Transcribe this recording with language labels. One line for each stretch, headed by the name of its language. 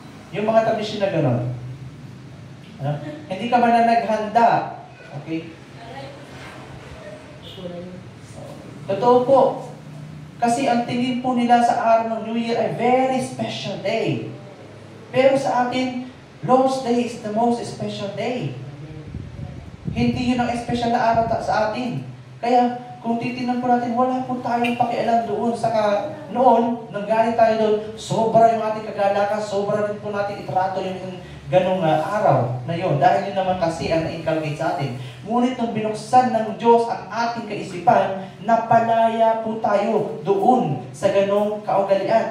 Filipino: Yung mga tradisyon na ganon. Ano? Hindi ka man lang naghanda. Okay? Totoo po. Kasi ang tingin po nila sa araw ng New Year ay
English: very special day.
Filipino: Pero sa atin,
English: Lord's Day is the most special day.
Filipino: Hindi yun ang special na araw sa atin. Kaya, kung titignan po natin, wala po tayong pakialam doon. Saka noon, nanggaling tayo doon, sobra yung ating kagalakan, sobra rin po natin itrato yung ganong araw na yun. Dahil yun naman kasi ang na-inculcate sa atin. Ngunit nung binuksan ng Diyos ang ating kaisipan, napalaya po tayo doon sa ganong kaugalian.